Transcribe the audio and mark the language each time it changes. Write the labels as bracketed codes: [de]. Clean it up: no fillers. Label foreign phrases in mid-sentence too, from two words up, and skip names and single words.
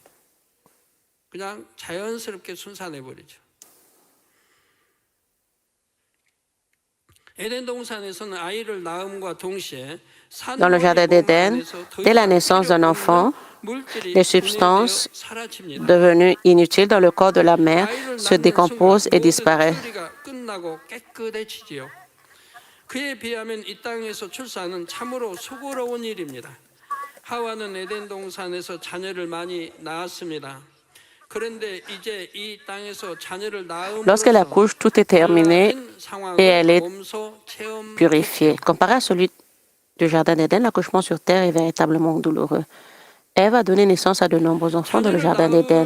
[fr] Dans le jardin d'Éden, dès la naissance d'un enfant, les substances devenues inutiles dans le corps de la mère se décomposent et disparaissent. [ko] 그에 비하면 이 땅에서 출산은 참으로 수고로운 일입니다. 하와는 에덴 동산에서 자녀를 많이 낳았습니다. [fr] Lorsqu'elle accouche, tout est terminé et elle est purifiée. Comparé à celui du jardin d'Éden, l'accouchement sur terre est véritablement douloureux. Ève a donné naissance à de nombreux enfants dans le jardin d'Éden.